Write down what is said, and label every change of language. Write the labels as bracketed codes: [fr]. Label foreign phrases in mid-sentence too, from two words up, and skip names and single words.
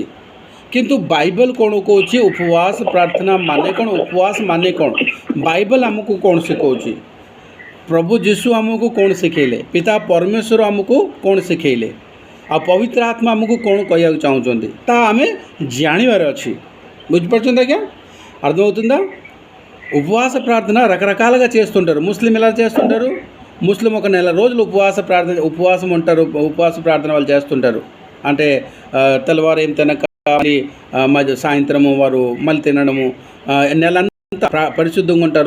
[or] କିନ୍ତୁ ବାଇବେଲ କ'ଣ କହୁଛି ଉପବାସ ପ୍ରାର୍ଥନା ମାନେ କ'ଣ, ଉପବାସ ମାନେ କ'ଣ, ବାଇବେଲ ଆମକୁ କ'ଣ ଶିଖାଉଛି, ପ୍ରଭୁ ଯୀଶୁ ଆମକୁ କ'ଣ ଶିଖେଇଲେ, ପିତା ପରମେଶ୍ୱର ଆମକୁ କ'ଣ ଶିଖେଇଲେ, ଆଉ ପବିତ୍ର ଆତ୍ମା ଆମକୁ କ'ଣ କହିବାକୁ ଚାହୁଁଛନ୍ତି, ତାହା ଆମେ ଜାଣିବାର ଅଛି। ବୁଝିପାରୁଛନ୍ତି ଆଜ୍ଞା? [te] అర్థమవుతుందా? ఉపవాస ప్రార్థన రకరకాలుగా చేస్తుంటారు. ముస్లిం ఎలా చేస్తుంటారు? ముస్లిం ఒక నెల రోజులు ఉపవాసం ఉంటారు. ఉపవాస ప్రార్థన వాళ్ళు చేస్తుంటారు. అంటే తెల్లవారు ఏం తినక సాయంత్రము వారు మళ్ళీ తినడము, నెలంతా పరిశుద్ధంగా ఉంటారు.